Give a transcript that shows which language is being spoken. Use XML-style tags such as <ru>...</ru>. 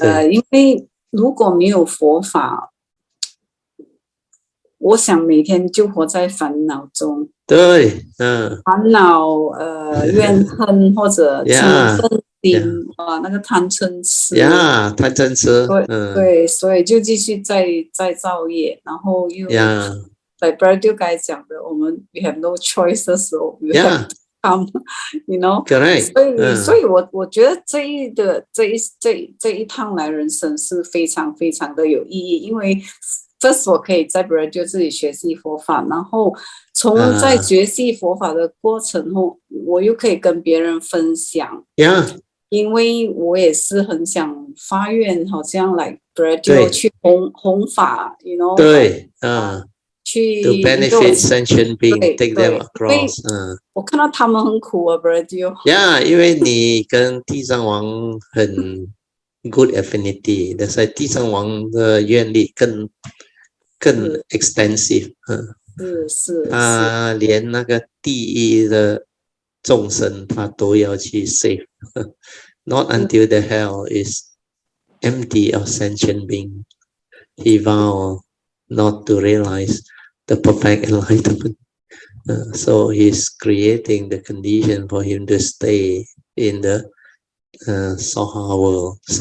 <zh>因为如果没有佛法，我想每天就活在烦恼中。对，烦恼、怨恨或者嗔恨心那个贪嗔痴。贪嗔痴。对，所以就继续在造业，然后又。</zh> <en>Like Brother</en> <zh>刚才讲的，我们</zh> <en>we have no choice</en> <zh>的时候</zh> <en>we have to come, you know. Correct.</en> <zh>所以我觉得这一趟来人生是非常非常的有意义，因为first我可以在 Brother 自己学习佛法，然后从在学习佛法的过程后，我又可以跟别人分享。因为我也是很想发愿，好像 like Brother 去弘法 ，</zh> <en>you know.</en> <zh>对去</zh> <en>to benefit sentient beings, take them across.</en> <zh>我看到他们很苦啊 ，Brother. 因为你跟地藏王很</zh> <en>good affinity，</en> <zh>所以地藏王的愿力更 extensive。是。他连那个地狱的众生，他都要去 save.</zh> <en>Not until the hell is empty of sentient being. He vowed not to realize the perfect enlightenment. So he's creating the condition for him to stay in the Saha world.</en>